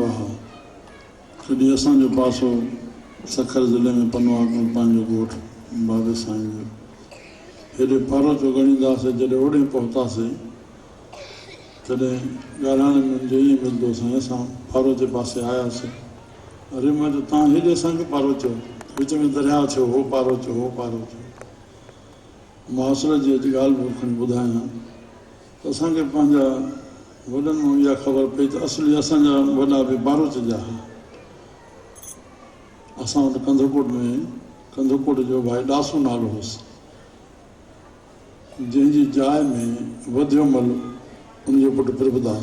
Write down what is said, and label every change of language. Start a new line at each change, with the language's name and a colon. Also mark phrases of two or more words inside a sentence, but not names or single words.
Sindhi: कॾहिं असांजो पासो सखर ज़िले में पनवाग में पंहिंजो ॻोठ बाबे साईं जो हेॾे फारो जो ॻणींदासीं। जॾहिं ओॾे पहुतासीं तॾहिं ॻाल्हाइण में मुंहिंजो ईअं मिलंदो साईं, असां फारो जे पासे आयासीं। अरे मां चयो तव्हां हेॾे असांखे पारो चयो, विच में दरिया थियो, हो पारो थियो, हो पारो थियो। मां असुर जी अॼु ॻाल्हि बि खणी ॿुधायां त असांखे पंहिंजा वॾनि मां इहा ख़बर पई त असली असांजा वॾा बि बारोच जा हुआ। असां वटि कंधकोट जो भाई ॾासू नालो हुउसि, जंहिंजी जाइ में वधियोमल उनजो पुटु प्रभुदास।